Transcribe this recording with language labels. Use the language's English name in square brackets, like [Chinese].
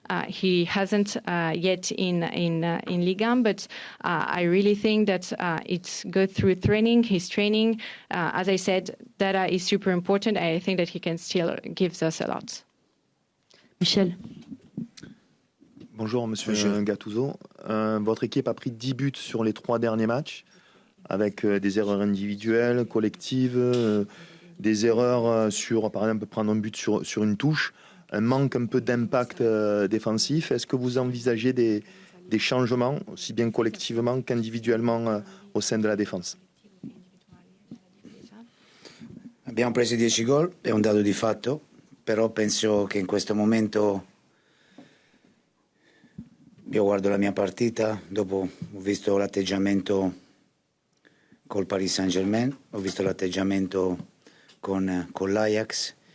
[English] He hasn't yet in Ligue 1, but I really think that it's good through training, his training. As I said, data is super important. I think that he can still give us a lot. Michel. [French] Bonjour, Monsieur Gattuso. Votre équipe a pris 10 buts sur les 3 derniers matchs, avec des erreurs individuelles, collectives, des erreurs sur, par exemple, prendre un but sur une touche, un manque un peu d'impact défensif. Est-ce que vous envisagez des changements, aussi bien collectivement qu'individuellement, au sein de la défense? [Italian] Abbiamo preso 10 gol, è un dato di fatto, però penso che in questo momento io guardo la mia partita, dopo ho visto l'atteggiamento col Paris Saint-Germain, ho visto l'atteggiamento con l'Ajax.